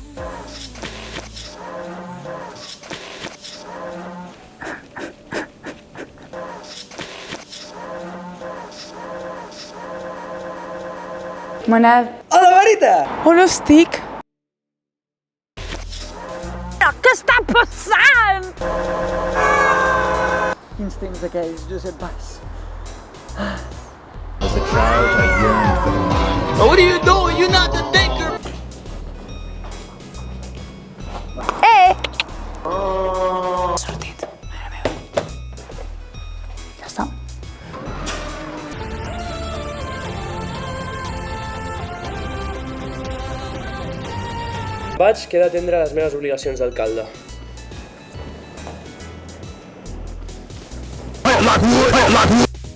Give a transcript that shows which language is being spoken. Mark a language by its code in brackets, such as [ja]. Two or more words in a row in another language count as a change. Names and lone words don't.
[ca] Manel, A la Marita! on estic? Què està passant? Quins temps aquells, Josep Bas. [en] As a child, I yearned for the mind. What are you doing? You're not the thinker. [ca] Sortit. Mare meva. Ja està. Vaig, queda atendre les meves obligacions d'alcalde. [en] Like wood.